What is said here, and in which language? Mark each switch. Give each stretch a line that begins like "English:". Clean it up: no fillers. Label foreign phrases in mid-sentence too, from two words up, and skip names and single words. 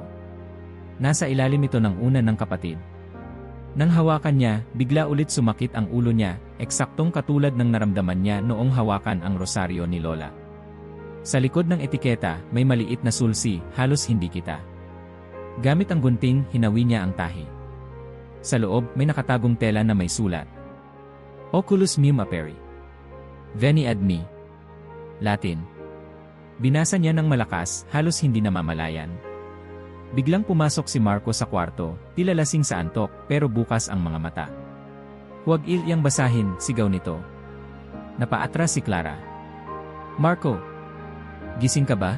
Filipino: Nasa ilalim ito ng una ng kapatid. Nang hawakan niya, bigla ulit sumakit ang ulo niya, eksaktong katulad ng naramdaman niya noong hawakan ang rosaryo ni Lola. Sa likod ng etiketa, may maliit na sulsi, halos hindi kita. Gamit ang gunting, hinawi niya ang tahi. Sa loob, may nakatagong tela na may sulat.
Latin: Oculus meum aperi. Veni ad me.
Filipino: Latin. Binasa niya ng malakas, halos hindi namamalayan. Biglang pumasok si Marco sa kwarto, tila lasing sa antok, pero bukas ang mga mata. Huwag iyang basahin, sigaw nito. Napaatras si Clara. Marco! Gising ka ba?